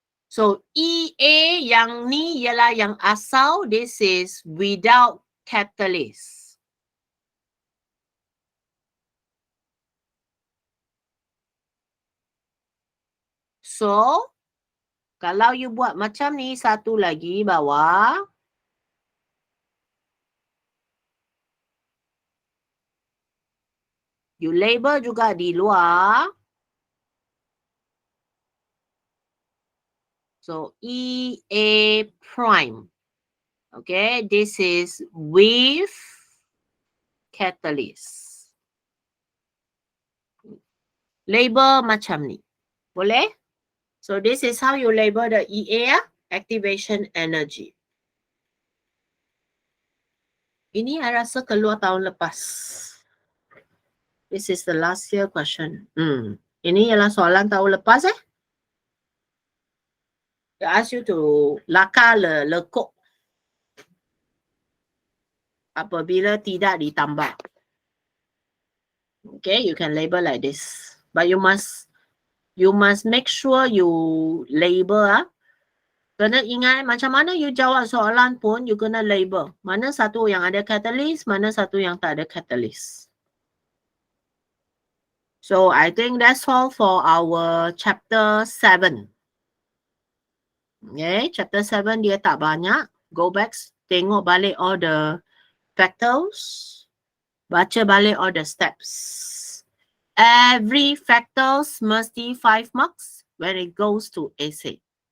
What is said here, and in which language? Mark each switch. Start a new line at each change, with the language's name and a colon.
Malay: So EA yang ni ialah yang asal.
English: This is without catalyst.
Malay: So kalau you buat macam ni, satu lagi bawah. You label juga di luar.
English: So EA prime. Okay, this is with catalyst. Label
Malay: macam ni. Boleh?
English: So this is how you label the EA, activation energy.
Malay: Ini I rasa keluar tahun lepas.
English: This is the last year question.
Malay: Ini ialah soalan tahun lepas
English: They ask you to
Malay: laka lekuk apabila tidak ditambah.
English: Okay, you can label like this. But you must make sure you label
Malay: Kena ingat macam mana you jawab soalan pun you kena label. Mana satu yang ada catalyst, mana satu yang tak ada catalyst.
English: So I think that's all for our chapter 7. Okay, chapter 7
Malay: dia tak banyak.
English: Go back,
Malay: tengok balik
English: all the factors.
Malay: Baca balik
English: all the steps. Every factors mesti 5 marks when it goes to essay.